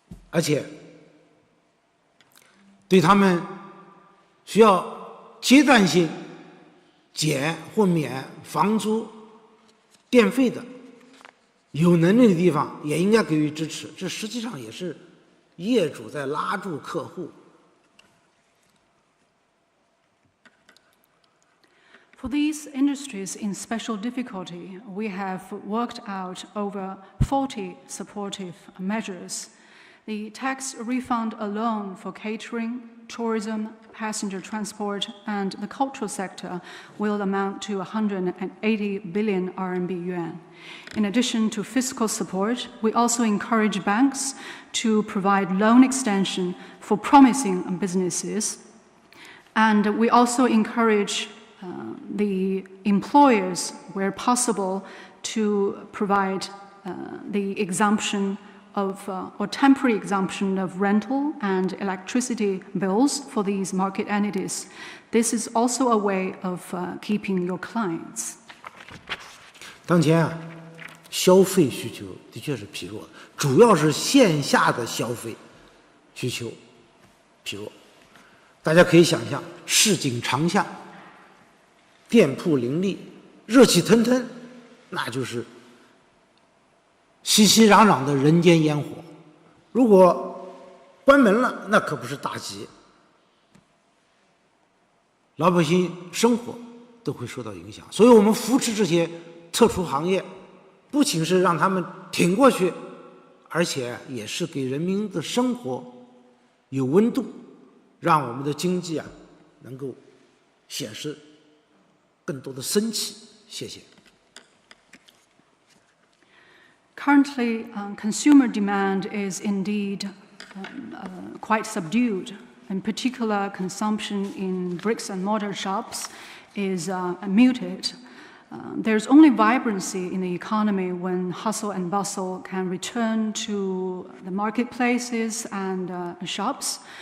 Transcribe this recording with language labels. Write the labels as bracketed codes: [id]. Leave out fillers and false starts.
[zh] 而且对他们需要阶段性减或免房租、电费的，有能力的地方也应该给予支持。这实际上也是业主在拉住客户。 [en] For these industries in special difficulty, we have worked out over 40 supportive measures. The tax refund alone for catering, tourism, passenger transport, and the cultural sector will amount to 180 billion RMB yuan. In addition to fiscal support, we also encourage banks to provide loan extension for promising businesses. And we also encourage the employers, where possible, to provide the exemption of or temporary exemption of rental and electricity bills for these market entities. This is also a way of keeping your clients. [zh] 当前啊，消费需求的确是疲弱，主要是线下的消费需求疲弱。大家可以想象，市井长巷，店铺林立，热气腾腾，那就是熙熙攘攘的人间烟火。如果关门了，那可不是大吉，老百姓生活都会受到影响。所以我们扶持这些特殊行业，不仅是让他们挺过去，而且也是给人民的生活有温度，让我们的经济能够显示更多的生气。谢谢。 [en] Currently, consumer demand is indeed quite subdued. In particular, consumption in bricks and mortar shops is muted. There's only vibrancy in the economy when hustle and bustle can return to the marketplaces and shops.